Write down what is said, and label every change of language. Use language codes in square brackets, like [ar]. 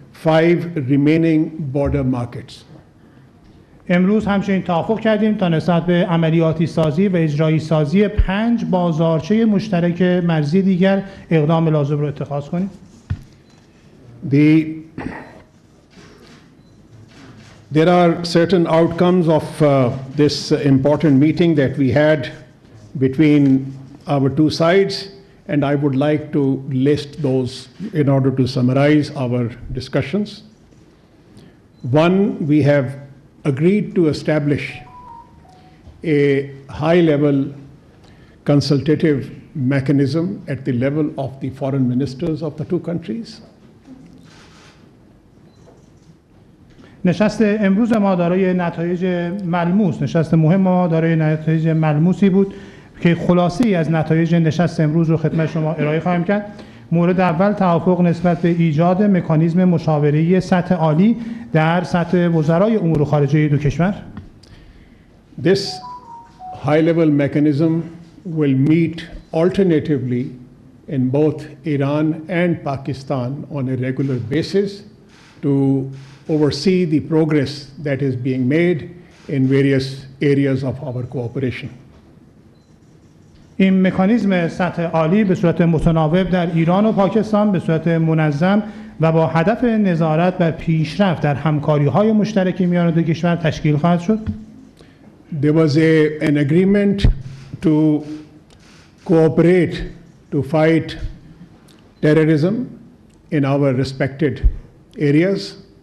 [en] 5 remaining border markets. [fa] امروز همچنین توافق کردیم تا نسبت به عملیاتی سازی و اجرایی سازی 5 بازارچه مشترک مرزی دیگر اقدام لازم رو اتخاذ کنیم. [en] There are certain outcomes of this important meeting that we had between our two sides, and I would like to list those in order to summarize our discussions. One, we have agreed to establish a high-level consultative mechanism at the level of the foreign ministers of the two countries. [fa] نشست امروز ما دارای نتایج ملموس، نشست مهم ما دارای نتایج ملموسی بود که خلاصه‌ای از نتایج نشست امروز رو خدمت شما ارائه خواهم کرد. مورد اول توافق نسبت به ایجاد مکانیزم مشاوره‌ای سطح عالی در سطح وزرای امور خارجه دو کشور. [en] This high-level mechanism will meet alternatively in both Iran and Pakistan on a regular basis to oversee the progress that is being made in various areas of our cooperation. [fa] این مکانیزم سطح عالی به صورت متناوب در ایران و پاکستان به صورت منظم و با هدف نظارت بر پیشرفت در همکاری‌های مشترک میان دو کشور تشکیل خواهد شد. [en] There was an agreement to cooperate to fight terrorism in our respected areas.